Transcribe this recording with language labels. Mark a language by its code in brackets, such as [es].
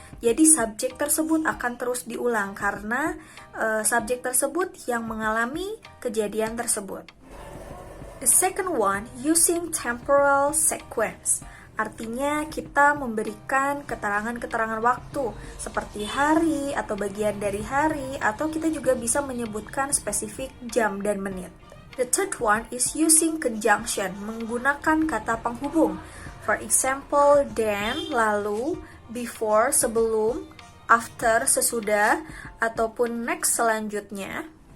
[id] Jadi subjek tersebut akan terus diulang karena subjek tersebut yang mengalami kejadian tersebut. [en] The second one, using temporal sequence. [id] Artinya kita memberikan keterangan-keterangan waktu seperti hari atau bagian dari hari, atau kita juga bisa menyebutkan spesifik jam dan menit. [en] The third one is using conjunction, [id] menggunakan kata penghubung. [en] For example, then, lalu, before, sebelum, after, sesudah, ataupun next, selanjutnya.